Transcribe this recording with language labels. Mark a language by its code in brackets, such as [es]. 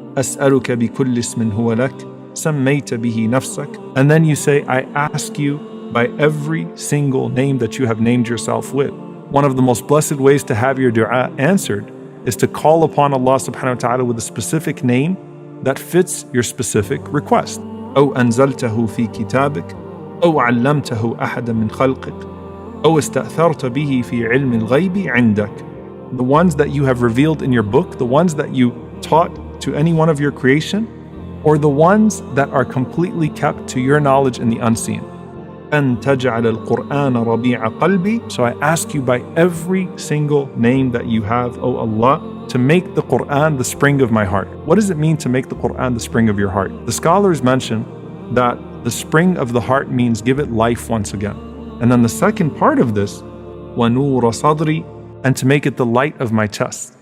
[ar] أَسْأَلُكَ بِكُلِّ اسْمٍ هُوَ لَكَ سَمَّيْتَ بِهِ نَفْسَكَ. [en] And then you say, I ask you by every single name that you have named yourself with. One of the most blessed ways to have your dua answered is to call upon Allah subhanahu wa ta'ala with a specific name that fits your specific request. [ar] أَوْ أَنزَلْتَهُ فِي كِتَابِكَ أَوْ عَلَّمْتَهُ أَحَدًا مِنْ خَلْقِكَ أو استأثرت به في علم الغيب عندك. [en] The ones that you have revealed in your book, the ones that you taught to any one of your creation, or the ones that are completely kept to your knowledge in the unseen. [ar] أن تجعل القرآن ربيع قلبي. [en] So I ask you by every single name that you have, O Allah, to make the Quran the spring of my heart. What does it mean to make the Quran the spring of your heart? The scholars mention that the spring of the heart means give it life once again. And then the second part of this, [ar] وَنُورَ صَدْرِي, [en] and to make it the light of my chest.